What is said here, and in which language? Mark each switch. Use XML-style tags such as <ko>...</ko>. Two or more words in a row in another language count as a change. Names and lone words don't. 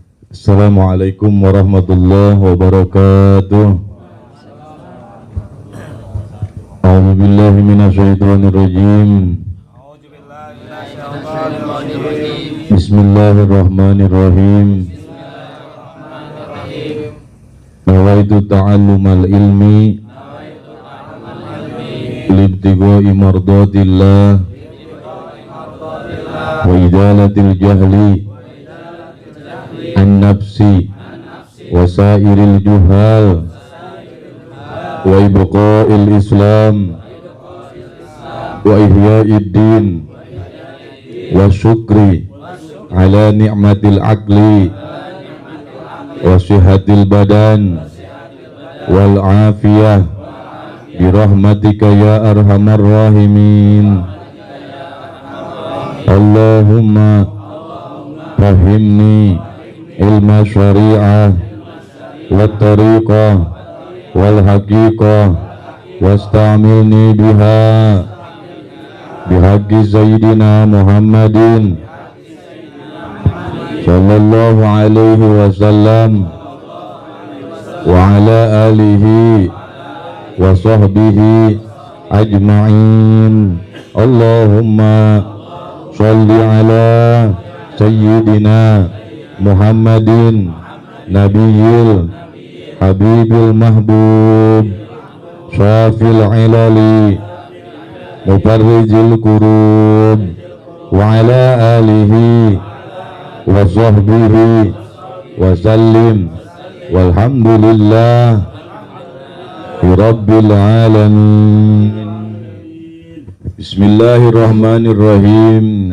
<ar>السلام عليكم ورحمة الله وبركاته. أعوذ بالله من الشيطان الرجيم. بسم الله الرحمن الرحيم. نويت تعلم العلم ابتغاء مرضاة الله وإزالة الجهل عن النفس وسائر الجهال وإبقاء الإسلام وإحياء الدين وشكر على نعمة العقل وصحة البدن والعافية برحمتك يا أرحم الراحمين. اللهم فهمني علم الشريعة والطريقة والحقيقة واستعملني بها بحق سيدنا محمد صلى الله عليه وسلم وعلى آله وصحبه أجمعين. اللهم صل على سيدنا محمد النبي الحبيب المحبوب شافي العلل مفرج الكروب وعلى آله وصحبه وسلم والحمد لله رب العالمين. بسم الله الرحمن الرحيم.</ar>